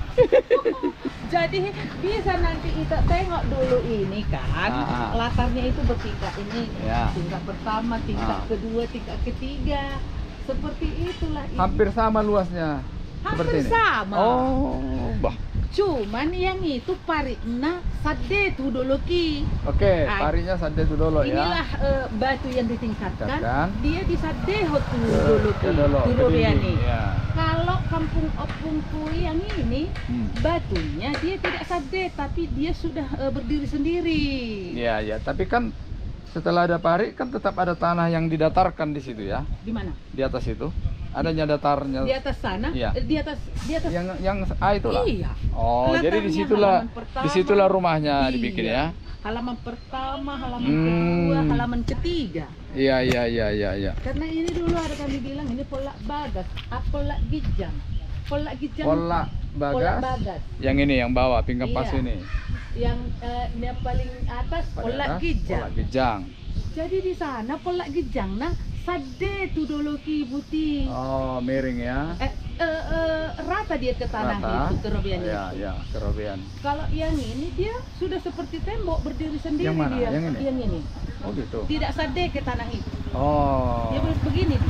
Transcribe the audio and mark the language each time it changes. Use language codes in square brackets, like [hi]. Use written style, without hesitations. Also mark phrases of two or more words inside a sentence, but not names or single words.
[id] Jadi bisa nanti kita tengok dulu ini kan, latarnya itu bertingkat ini, tingkat pertama, tingkat kedua, tingkat ketiga, seperti itulah. Hampir sama luasnya. Hampir sama. Oh, bah. Cuman yang itu pariknya sade tu dulu ki. Oke, pariknya sade tu dulu ya. Inilah batu yang ditingkatkan. Dia di sade tu dulu ki. Dulu nih. Kalau kampung opungku yang ini batunya dia tidak sade, tapi dia sudah berdiri sendiri. Iya, tapi kan setelah ada parit kan tetap ada tanah yang didatarkan di situ ya. Di mana? Di atas itu. Adanya datarnya. Di atas sana? Iya. Di atas yang itulah. Iya. Oh, jadi disitulah rumahnya dibikin ya. Halaman pertama, halaman kedua, halaman ketiga. Iya. Karena ini dulu ada kami bilang ini polak bagas, polak gijang. Polak gijang. Polak bagas. Yang ini yang bawah pinggang pasu ini. Yang yang paling atas polak gijang. Polak gijang. Jadi di sana polak gijang nah sade tu dulu ki buti. Oh, miring ya. Rata dia ke tanah itu kerobean itu. Iya, kerobean. Kalau yang ini dia sudah seperti tembok berdiri sendiri. Yang mana? Dia. Yang ini. Oh gitu. Tidak sade ke tanah itu. Oh. Dia begini dia.